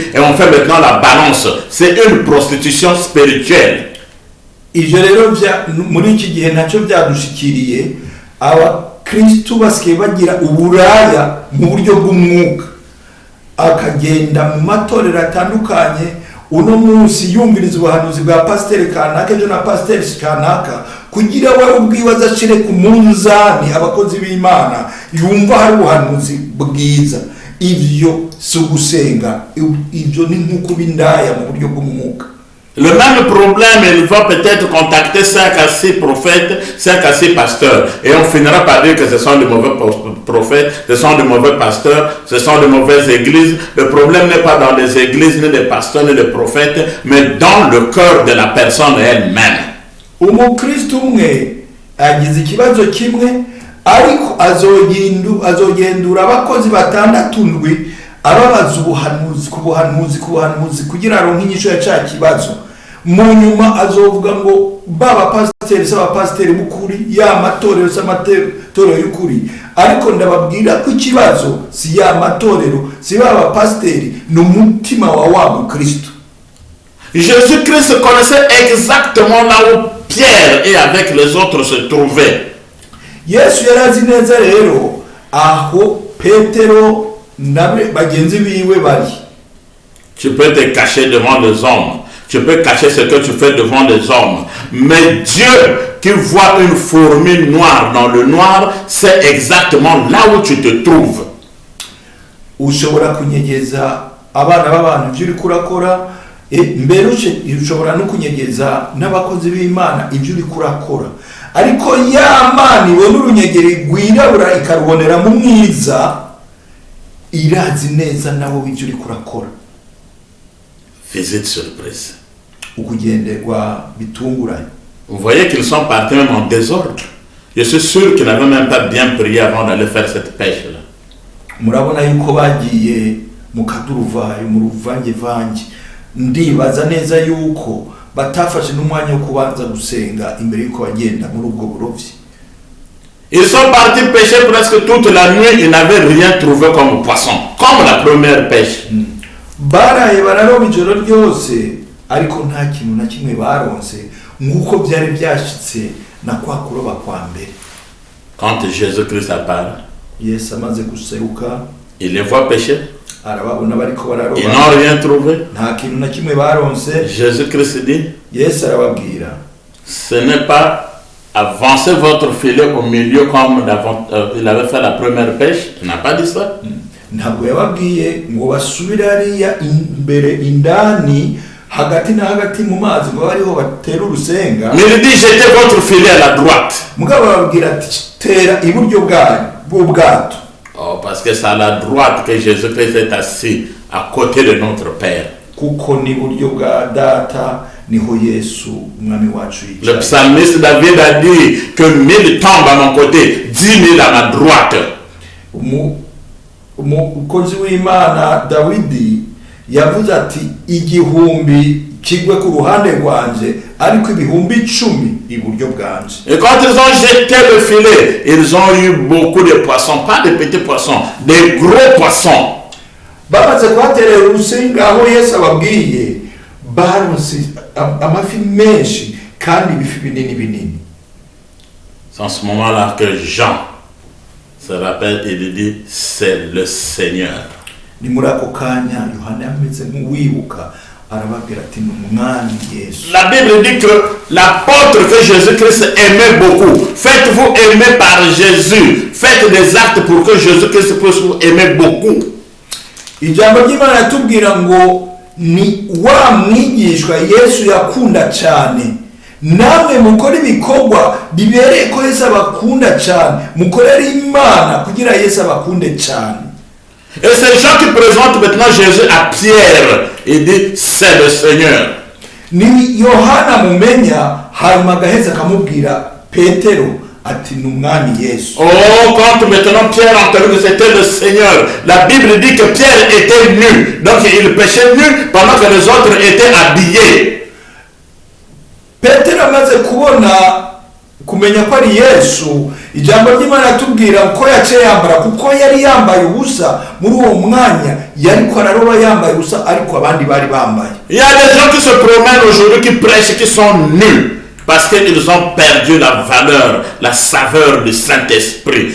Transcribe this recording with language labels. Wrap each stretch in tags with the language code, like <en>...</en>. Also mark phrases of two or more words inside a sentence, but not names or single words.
<fr>Et on fait maintenant la balance. C'est une prostitution spirituelle.</fr> <rn>Ivyo rero muri iki gihe ntacyo byadushikiriye, abakristo basigaye bagira uburaya mu buryo bw'umwuka, akagenda mu matorero atandukanye uno munsi yumviriza ubuhanuzi bwa pasiteri kanaka ejo na pasiteri kanaka kugira we ubwiwe azashire ku munzani abakozi b'Imana yumva hari ubuhanuzi bwiza. Ivyo si ugusenga, ivyo ni nk'uko bindaya mu buryo bw'umwuka.</rn> <fr>Le même problème, il va peut-être contacter 5 à 6 prophètes, 5 à 6 pasteurs. Et on finira par dire que ce sont de mauvais prophètes, ce sont de mauvais pasteurs, ce sont de mauvaises églises. Le problème n'est pas dans les églises, ni les pasteurs, ni les prophètes, mais dans le cœur de la personne elle-même.</fr> <rn>Umukristo umwe agize ikibazo kimwe, ariko azogendura abakozi batandatu ndwi ababaza ubuhanuzi kugira aronke inyishu ya cya kibazo. Mu nyuma azovuga ngo baba pasiteri bukuri ya matorero s'amatorero y'ukuri, ariko ndababwira ko ikibazo si ya matorero, si baba pasiteri, n'umutima wa Mukristo.</rn> <fr>Jésus-Christ connaissait exactement là où Pierre et avec les autres se trouvaient.</fr> <rn>Yesu yarazi neza rero aho Petero nabe bagenzi biwe bari.</rn> <fr>Tu peux te cacher devant les hommes, tu peux cacher ce que tu fais devant les hommes, mais Dieu qui voit une fourmi noire dans le noir sait exactement là où tu te trouves.</fr> <rn>Ushobora kunyegeza abana b'abantu ibyo uri kurakora, mbere ushobora no kunyegeza n'abakozi b'Imana ibyo uri kurakora, ariko ya Mana ibona urunyegeri rwirabura ikarubonera mu mwiza, irazi neza nabo ibyo uri kurakora.</rn> <fr>Visite surprise.</fr> <rn>Ukugenderwa bitunguranye.</rn> <fr>Vous voyez qu'ils sont partis même en désordre. Je suis sûr qu'ils n'avaient même pas bien prié avant d'aller faire cette pêche-là.</fr> <rn>Murabona yuko bagiye mu kaduruvayo mu ruvange. Ndibaza neza yuko batafashe n'umwanya wo kubanza gusenga imbere yuko bagenda muri ubwo burovyi.</rn> <fr>Ils sont partis pêcher presque toute la nuit, ils n'avaient rien trouvé comme poisson, comme la première pêche.</fr> <rn>Baraye bararoba ijoro ryose, ariko nta kintu na kimwe baronse nk'uko byari byashitse na kwa kuroba kwa mbere.</rn> <fr>Quand Jésus-Christ apparaît,</fr> <rn>Yesu amaze guseruka</rn> <fr>il les voit pécher.</fr> <rn>arababona bariko</rn> <fr>Ils</fr> <rn>bararoba</rn> <fr>n'ont rien trouvé.</fr> <rn>nta kintu na kimwe baronse.</rn> <fr>Jésus-Christ dit,</fr> <rn>Yesu arababwira</rn> <fr>ce n'est pas avancer votre filet au milieu comme il avait fait la première pêche. Il n'a pas dit ça.</fr> <rn>ntabwo yababwiye ngo basubire hariya imbere indani hagati na hagati mu mazi ngo bariho batera urusenga.</rn> <fr>Mais il dit, jetez votre filet à la droite.</fr> <rn>Mugabo bababwira ati tera iburyo bw'ubwato.</rn> <fr>Oh, parce que c'est à la droite que Jésus-Christ est assis à côté de notre Père.</fr> <rn>Kuko ni buryo bwa data niho Yesu umwami wacu</rn> <fr>Le</fr> <rn>yicaye.</rn> <fr>psalmiste David a dit que 1000 tombent à mon côté, 10 000 à ma droite.</fr> <rn>Umukozi w'Imana Dawidi yavuze ati igihumbi kigwe ku ruhande rwanje ariko ibihumbi 10 iburyo bwanje.</rn> <fr>Et quand ils ont jeté le filet, ils ont eu beaucoup de poissons, pas de petits poissons, des gros poissons.</fr> <rn>Bamaze kwaterera urusenga aho Yesu ababwiye baronse amafi menshi kandi ibifi binini.</rn> <fr>C'est en ce moment-là que Jean se rappelle et lui dit, c'est le Seigneur.</fr> <rn>Ni muri ako kanya Yohana yameze nk'uwibuka arababwira ati ni umwami Yesu.</rn> <fr>La Bible dit que l'apôtre que Jésus-Christ aimait beaucoup, faites-vous aimer par Jésus, faites des actes pour que Jésus-Christ puisse vous aimer beaucoup.</fr> <rn>Ijambo ry'Imana ratubwira ngo ni wa mwigishwa Yesu yakunda cyane, namwe mukora ibikorwa bibereye ko Yesu abakunda cyane, mukorera Imana kugira Yesu abakunde cyane.</rn> <fr>Et c'est Jean qui présente maintenant Jésus à Pierre et dit, c'est le Seigneur.</fr> <rn>Ni Yohana mumenya hanyuma agaheza akamubwira Petero ati ni umwami Yesu.</rn> <fr>Oh, quand maintenant Pierre a entendu que c'était le Seigneur, la Bible dit que Pierre était nu. Donc il pêchait nu pendant que les autres étaient habillés.</fr> <rn>Petero amaze kumenya ko ari Yesu, ijambo ry'Imana ratubwira ko yaciye yambara kuko yari yambaye ubusa muri uwo mwanya, yari ko araroba yambaye ubusa ariko abandi bari bambaye.</rn> <fr>Il y a des gens qui se promènent aujourd'hui, qui prêchent, qui sont nus parce qu'ils ont perdu la valeur, la saveur du Saint-Esprit.</fr>